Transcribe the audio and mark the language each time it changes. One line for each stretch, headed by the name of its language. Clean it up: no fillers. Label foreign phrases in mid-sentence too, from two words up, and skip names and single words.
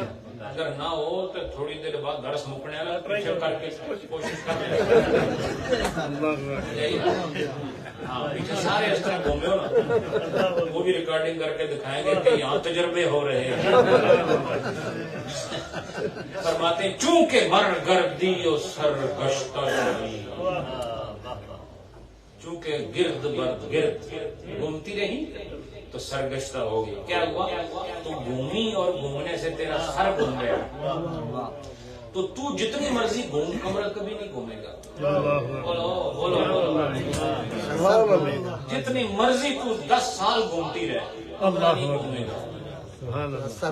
Urdu: اگر نہ ہو تو تھوڑی دیر بعد درس مکنے والا پیچھے کر کے کوشش کر ہاں پیچھے سارے اس طرح گھومے ہو نا, وہ بھی ریکارڈنگ کر کے دکھائیں گے کہ یہاں تجربے ہو رہے ہیں. فرماتے ہیں
Persian: چونکہ مر گردی و سر گشتہ شدی,
Urdu: چونکہ گرد برد گرد گھومتی رہی تو سرگشتہ ہوگی. کیا ہوا؟ تو گھومی اور گھومنے سے تیرا سر گھوم گیا, تو جتنی مرضی گھوم کمرہ کبھی نہیں گھومے گا. بولو بولو, جتنی مرضی تو 10 سال گھومتی رہے کمرہ نہیں گھومے گا.